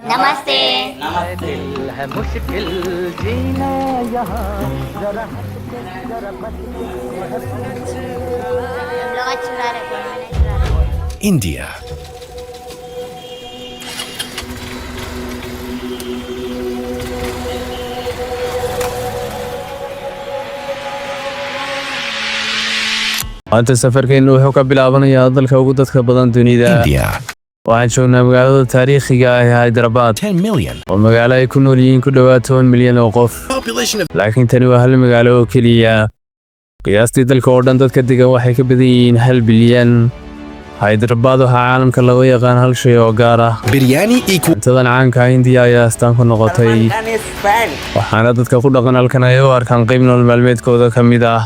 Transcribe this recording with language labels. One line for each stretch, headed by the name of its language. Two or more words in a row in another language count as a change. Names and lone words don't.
Hindi: नमस्ते। दिल है मुश्किल जीना यहाँ जरा लोग चुरा रहे हैं। India.
Somali: maanta safarkeenu wuxuu ka bilaabanayaa dalka ugu dadka badan dunida. India. Waxaan joognaa magaalada taariikhiga ah ee Hyderabad
English: 10 million.
Somali: oo magaalo ay ku nool yihiin ku dhowaad 10 milyan oo qof.
English: Population of
Somali: laakiin tani waa hal magaalo oo keliya. qiyaastii dalka oo dhan dadka degan waxay ka badan yihiin 1 bilyan. Hyderabad waxaa caalamka lagu yaqaan hal shay oo gaar ah.
English: biryani equal
Somali: cuntadan caanka ah India ayaa astaan ku noqotay. waxaana dadka ku dhaqan halkan ay u arkaan qayb nolol maalmeedkooda ka mid ah.